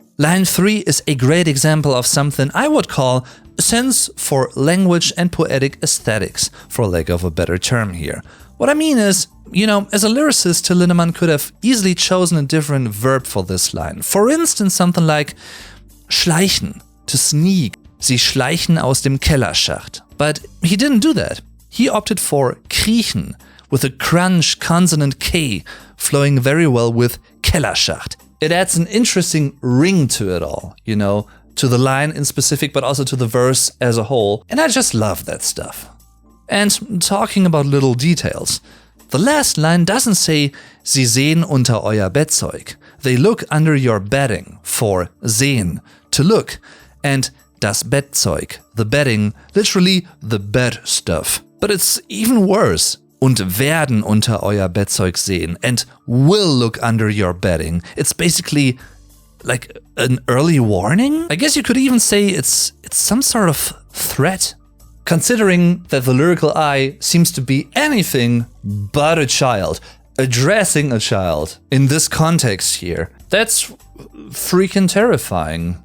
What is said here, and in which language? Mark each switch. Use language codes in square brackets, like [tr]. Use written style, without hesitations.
[en] Line 3 is a great example of something I would call a sense for language and poetic aesthetics, for lack of a better term here. What I mean is, as a lyricist, Till Lindemann could have easily chosen a different verb for this line. For instance, something like schleichen, to sneak. [de] Sie schleichen aus dem Kellerschacht. [en] But he didn't do that. He opted for kriechen, with a crunch consonant K, flowing very well with Kellerschacht. It adds an interesting ring to it all, to the line in specific, but also to the verse as a whole. And I just love that stuff. And talking about little details, the last line doesn't say, [de] Sie sehen unter euer Bettzeug. [en] They look under your bedding, for sehen, to look, and das Bettzeug, the bedding, literally the bed stuff. But it's even worse. [de] Und werden unter euer Bettzeug sehen, [en] and will look under your bedding. It's basically like an early warning? I guess you could even say it's some sort of threat. Considering that the lyrical I seems to be anything but a child, addressing a child in this context here, that's freaking terrifying.